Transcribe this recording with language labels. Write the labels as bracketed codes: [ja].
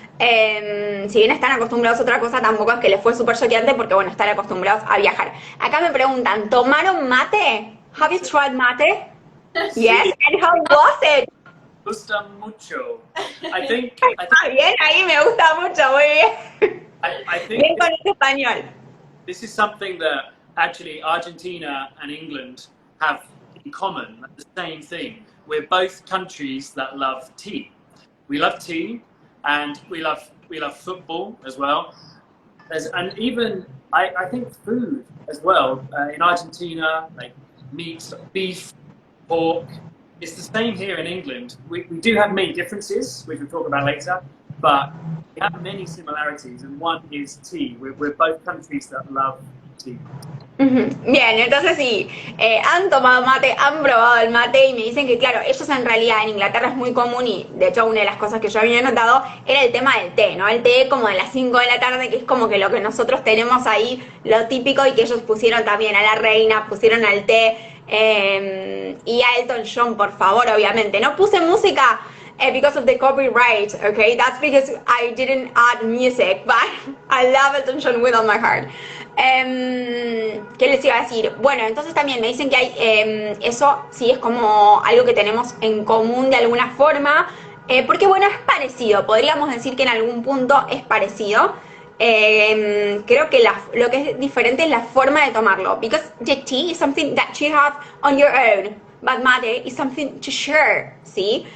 [es] Si bien están acostumbrados a otra cosa, tampoco es que les fue súper choqueante porque, bueno, están acostumbrados a viajar. Acá me preguntan, ¿tomaron mate? [en] Have you tried mate? Yes, and how was it? [es] Gusta mucho. [en] I think [es] Bien, ahí me gusta mucho, muy bien. [en] I think [es] Bien con el español. [en] this is something that actually Argentina and England have in common, the same thing. We're both countries that love tea. We love tea, and we love football as well. And even I think food as well. In Argentina, like meat, beef, pork. It's the same here in England. We do have many differences, which we'll talk about later, but we have many similarities, and one is tea. We're both countries that love tea. [es] Bien, entonces sí, han tomado mate, han probado el mate y me dicen que claro, ellos en realidad en Inglaterra es muy común y de hecho una de las cosas que yo había notado era el tema del té, ¿no? El té como de las 5 de la tarde, que es como que lo que nosotros tenemos ahí, lo típico, y que ellos pusieron también a la reina, pusieron al té y a Elton John, por favor, obviamente. No puse música [en] because of the copyright, okay? That's because I didn't add music, but I love Elton John with all my heart. [es] ¿Qué les iba a decir? Bueno, entonces también me dicen que hay eso sí es como algo que tenemos en común de alguna forma, porque bueno, es parecido, podríamos decir que en algún punto es parecido. Creo que lo que es diferente es la forma de tomarlo, [en] because the tea is something that you have on your own, but mate is something to share, [es] ¿sí?